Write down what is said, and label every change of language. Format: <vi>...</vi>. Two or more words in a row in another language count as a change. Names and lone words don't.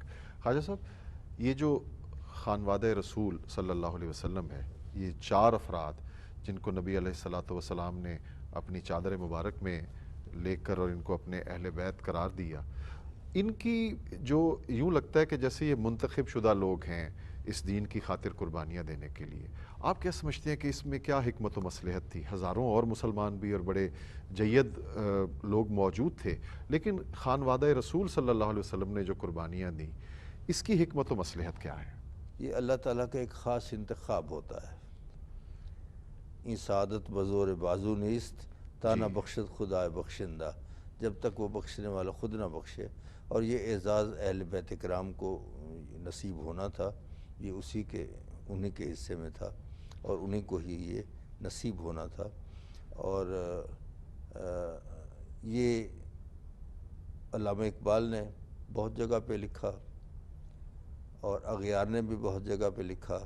<ur>خواجہ صاحب، یہ جو خانوادہ رسول</ur> <ar>صلی اللہ علیہ وسلم</ar> <ur>ہے، یہ 4 افراد جن کو نبی</ur> <ar>علیہ الصلوۃ والسلام</ar> <ur>نے اپنی چادر مبارک میں لے کر اور ان کو اپنے اہل بیت قرار دیا، ان کی جو یوں لگتا ہے کہ جیسے یہ منتخب شدہ لوگ ہیں اس دین کی خاطر قربانیاں دینے کے لیے، آپ کیا سمجھتے ہیں کہ اس میں کیا حکمت و مصلحت تھی؟ ہزاروں اور مسلمان بھی اور بڑے جید لوگ موجود تھے، لیکن خانوادہ رسول</ur> <ar>صلی اللہ علیہ وسلم</ar> <ur>نے جو قربانیاں دیں، اس کی حکمت و مصلحت کیا ہے؟ یہ اللہ تعالیٰ کا ایک خاص انتخاب ہوتا ہے۔</ur> <fa>این سعادت بزور بازو نیست تانا بخشد خدا بخشندہ،</fa> <ur>جب تک وہ بخشنے والا خود نہ بخشے۔ اور یہ اعزاز اہل بیت کرام کو نصیب ہونا تھا، یہ انہی کے حصے میں تھا، اور انہی کو ہی یہ نصیب ہونا تھا۔ اور یہ علامہ اقبال نے بہت جگہ پہ لکھا، اور اغیار نے بھی بہت جگہ پہ لکھا۔</ur>